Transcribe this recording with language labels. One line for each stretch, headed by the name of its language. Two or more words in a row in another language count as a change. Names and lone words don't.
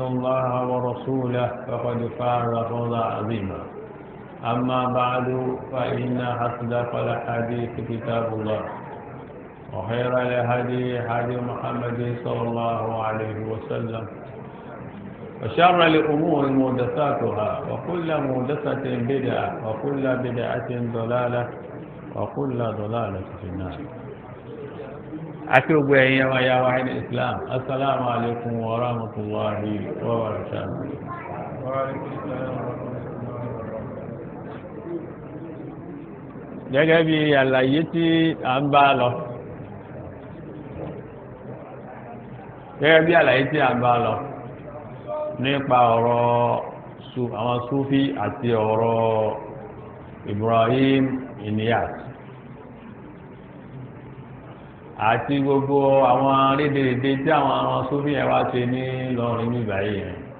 Arabic: الله ورسوله فقد فاز فوزا عظيما أما بعد فإن أصدق الحديث كتاب الله وخير الهدي هدي محمد صلى الله عليه وسلم وشر الأمور محدثاتها وكل محدثة بدعة وكل بدعة ضلالة وكل ضلالة في النار. أكرم يا واحد الإسلام السلام عليكم ورحمة الله وبركاته. وعليكم السلام ورحمة الله.
Yoruba: gẹ́gẹ́ bí àlàyé tí a ń bá lọ nípa ọ̀rọ̀ àwọn Sufi àti ọ̀rọ̀ Ibrahim Inyas àti gbogbo àwọn rédèrèdè tí àwọn Sufi yẹn wá ṣe ní lọ́rin ní ìbáyé yẹn